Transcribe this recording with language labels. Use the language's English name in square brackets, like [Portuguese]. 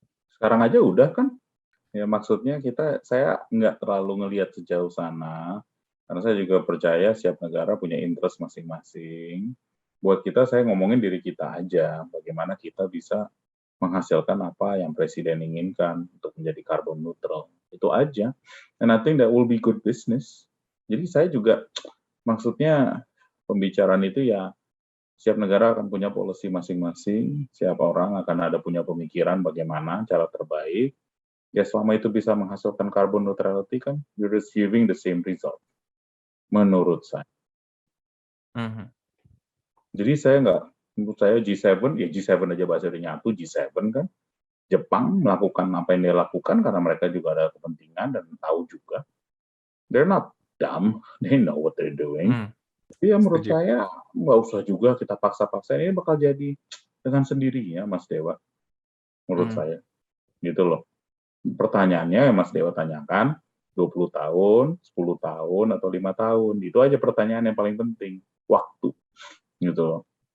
[Indonesian] Sekarang aja udah kan, ya maksudnya saya nggak terlalu ngelihat sejauh sana, karena saya juga percaya setiap negara punya interest masing-masing. Buat kita, saya ngomongin diri kita aja, bagaimana kita bisa menghasilkan apa yang Presiden inginkan untuk menjadi carbon neutral. Itu aja. [English] And I think that will be good business. [Indonesian] Jadi saya juga, maksudnya pembicaraan itu ya, setiap negara akan punya policy masing-masing, setiap orang akan ada punya pemikiran bagaimana cara terbaik. Ya selama itu bisa menghasilkan carbon neutrality kan, [English] you're receiving the same result, [Indonesian] menurut saya. Jadi saya nggak, menurut saya G7, ya G7 aja bahasa nyatu, G7 kan, Jepang melakukan apa yang dia lakukan karena mereka juga ada kepentingan dan tahu juga. [English] They're not dumb, they know what they're doing. [Indonesian] Tapi ya menurut Setuju. saya nggak usah juga kita paksa-paksa, ini bakal jadi dengan sendirinya, Mas Dewa, menurut saya. Gitu loh. Pertanyaannya yang Mas Dewa tanyakan, 20 tahun, 10 tahun, atau 5 tahun. Itu aja pertanyaan yang paling penting. Waktu. Gitu loh.